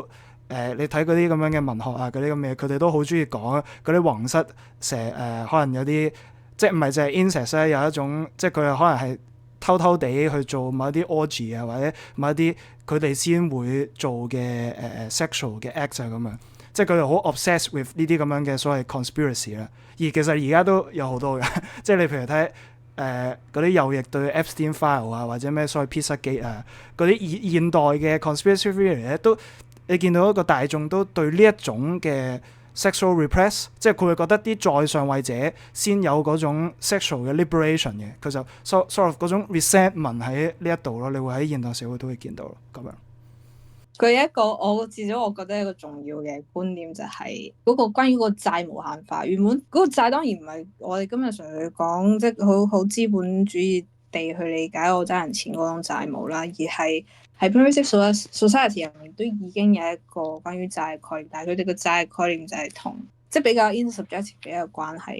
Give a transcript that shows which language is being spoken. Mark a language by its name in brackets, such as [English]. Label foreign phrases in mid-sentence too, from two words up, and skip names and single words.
[Cantonese] 你睇嗰啲咁樣嘅文學啊，嗰啲咁嘅，佢哋都好中意講嗰啲皇室可能有啲即係唔係淨係 incest 咧，有一種即係佢哋可能係偷偷地去做某一啲 orgy 啊，或者某一啲佢哋先會做嘅sexual 嘅 act 啊咁樣，即係佢哋好 [English] obsessed with [Cantonese] 呢啲咁樣嘅所謂 conspiracy 啦。而其實而家都有好多嘅，即係你譬如睇嗰啲右翼對 Epstein file 啊，或者咩所謂 Pizzagate 啊，嗰啲現代嘅 [English] conspiracy theory [Cantonese] 咧都。你見到一個大眾都對呢一種嘅 [English] sexual repress， [Cantonese] 即係佢會覺得啲在上位者先有嗰種 sexual 嘅 liberation 嘅，佢就 [English] sort of [Cantonese] 嗰種 resentment 喺呢一度咯。你會喺現代社會都會見到咯，咁樣。佢一個至少我覺得一個重要嘅觀點就係嗰個關於嗰個債無限化。原本嗰個債當然唔係我哋今日常去講，即係好資本主義地去理解我爭人錢嗰種債務啦，而係喺 [English] primitive society [Cantonese] 入面都已經有一個關於債概念，但係佢哋嘅債概念就係同即係比較 intersubjective 嘅一個關係。